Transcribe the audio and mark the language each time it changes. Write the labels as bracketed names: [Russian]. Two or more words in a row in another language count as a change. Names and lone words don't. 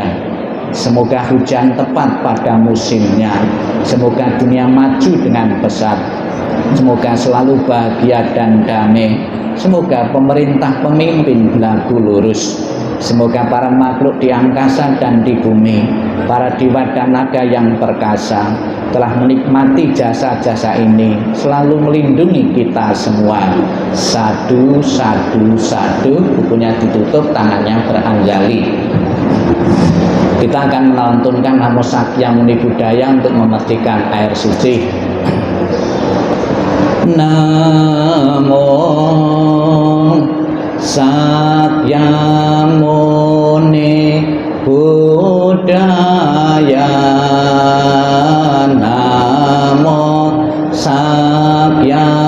[Indonesian] Semoga hujan tepat pada musimnya, semoga dunia maju dengan pesat, semoga selalu bahagia dan damai, semoga pemerintah pemimpin berlaku lurus, Semoga para makhluk di angkasa dan di bumi, para dewa dan naga yang perkasa telah menikmati jasa-jasa ini, selalu melindungi kita semua. [Pali] Sadu, sadu, sadu. [Indonesian] Bukunya ditutup, tangannya beranjali. Kita akan melantunkan [Pali] Namo Sakya Muni Budaya [Indonesian] untuk memetikan air suci. [Pali] Namo Sakya Muni Budaya, Namo Sakya